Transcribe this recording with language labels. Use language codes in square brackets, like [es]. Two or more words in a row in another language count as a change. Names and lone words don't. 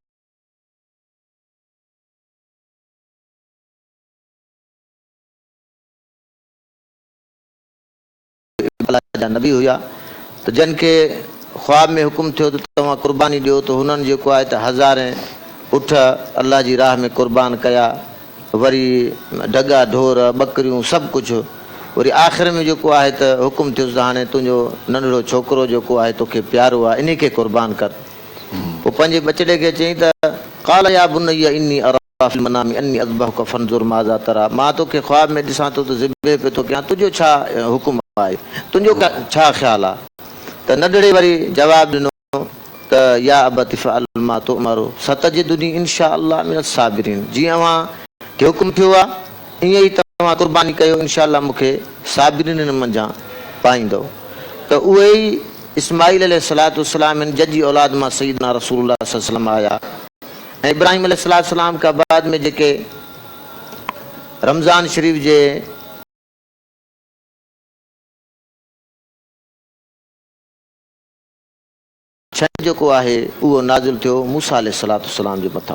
[sd] जा नबी हुया, त जिन खे ख़्वाब में हुकुम थियो त तव्हां क़ुर्बानी ॾियो, त हुननि जेको आहे त हज़ारे उठ अल्लाह जी राह में क़ुर्बान कया, वरी ढगा ढोर ॿकरियूं सभु कुझु, वरी आख़िर में जेको आहे त हुकुम थियुसि त हाणे तुंहिंजो नंढड़ो छोकिरो जेको आहे तोखे प्यारो आहे इन खे क़ुर्बान कर। पोइ पंहिंजे बचड़े खे चयईं त [ar] قال يا بني إني أرى في المنام أني أذبحك فانظر ماذا ترى, [sd] मां तोखे ख़्वाब में ॾिसां थो त ज़िबे पे थो कयां, तुंहिंजो छा हुकुम आहे, तुंहिंजो छा ख़्यालु आहे? त नंढड़े वरी जवाबु ॾिनो त [ar] يا أبت افعل ما تؤمر ستجدني إن شاء الله من الصابرين, [sd] जीअं अव्हां खे हुकुम थियो आहे ईअं ई तव्हां क़ुर्बानी कयो, [ar] إن شاء الله [sd] मूंखे साबिरीन मंझां पाईंदो। त उहे ई इस्माईल [ar] عليه الصلاة والسلام [sd] जजी औलाद मां सैयदना रसूलुल्लाह [ar] صلى الله عليه وسلم [sd] आया, ऐं इब्राहिम [ar] عليه الصلاة والسلام [sd] खां बाद में जेके रमज़ान शरीफ़ जे छंछरु जेको आहे उहो नाज़िल थियो मूसा [ar] عليه الصلاة والسلام [sd] जे मथां।